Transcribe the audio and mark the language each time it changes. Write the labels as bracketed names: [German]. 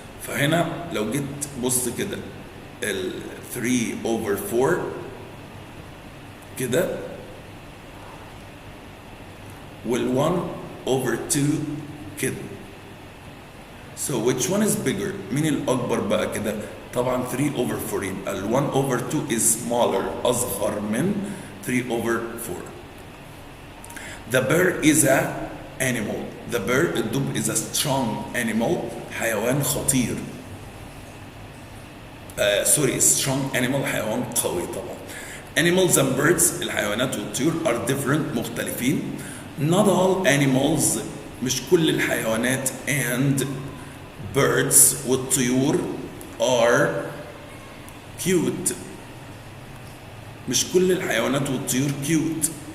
[Arabic] فهنا لو جيت بص كده ال 3/4 كده وال 1/2 كده. [English] So which one is bigger؟ [Arabic] مين الأكبر بقى كده؟ طبعا 3/4 يبقى ال 1/2 [English] is smaller [Arabic] أصغر من 3/4. [English] The bear is a animal. The bear الدب is a strong animal [Arabic] حيوان خطير. [English] strong animal [Arabic] حيوان قوي طبعا. [English] Animals and birds [Arabic] الحيوانات والطيور [English] are different مختلفين. Not all animals [Arabic] مش كل الحيوانات [English] and birds [Arabic] والطيور [English] are cute [Arabic] مش كل الحيوانات والطيور cute.